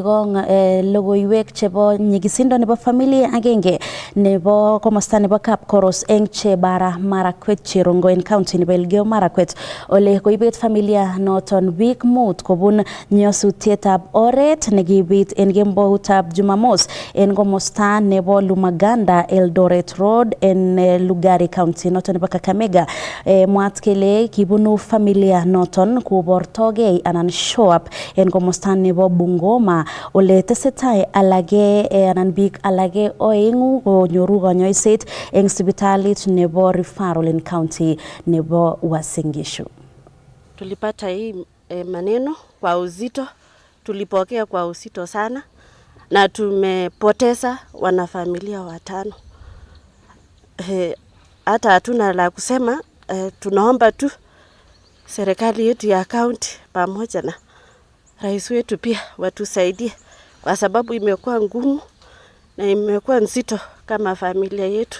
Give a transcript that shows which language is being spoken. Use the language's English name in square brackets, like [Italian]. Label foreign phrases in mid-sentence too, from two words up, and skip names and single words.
[Kalenjin] kong logoiwek chebo nyigisindo nebo familia agenge nebo komosta nebo Kapkoros eng Chebara Marakwet Cherongo en county nebo Elgeyo Marakwet ole koibet familia noton biik mut kobun nyosutietab oret nekibit en kemboutab Jumamos en komosta nebo Lumaganda Eldoret Road en Lugari county noton nebo Kakamega. Mwat kele kibunu familia noton kubortogei anan [English] show up [Kalenjin] en komosta nebo Bungoma ole tesetai alage anan biik alage oengu konyoru konyoiset en sipitalit nebo referral en county nebo Uasin Gishu. [Swahili] Tulipata hii maneno kwa uzito, tulipokea kwa uzito sana na tumepoteza wanafamilia 5. Hata hatuna la kusema, tunaomba tu serikali yetu ya county pamoja na rais wetu pia watusaidie kwa sababu imekuwa ngumu na imekuwa nzito kama familia yetu.